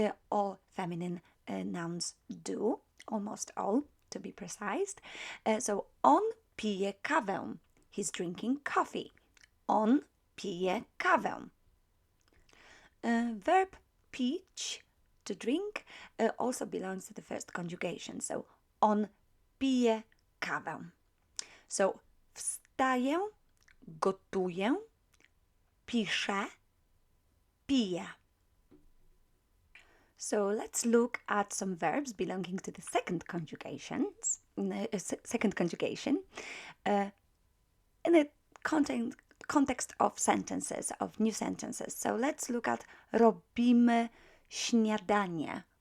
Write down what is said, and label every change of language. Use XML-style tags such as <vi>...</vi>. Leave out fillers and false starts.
<en>All feminine nouns do, almost all, to be precise.</en> <pl>So on pije kawę.</pl> <en>He's drinking coffee.</en> <pl>On pije kawę. Verb</pl> <en>pić, to drink, also belongs to the first conjugation.</en> <pl>So on pije kawę. So wstaję, gotuję, piszę, piję.</pl> <en>So let's look at some verbs belonging to the second conjugations. Second conjugation in the context of sentences, of new sentences. So let's look at</en> <pl>robimy śniadanie.</pl>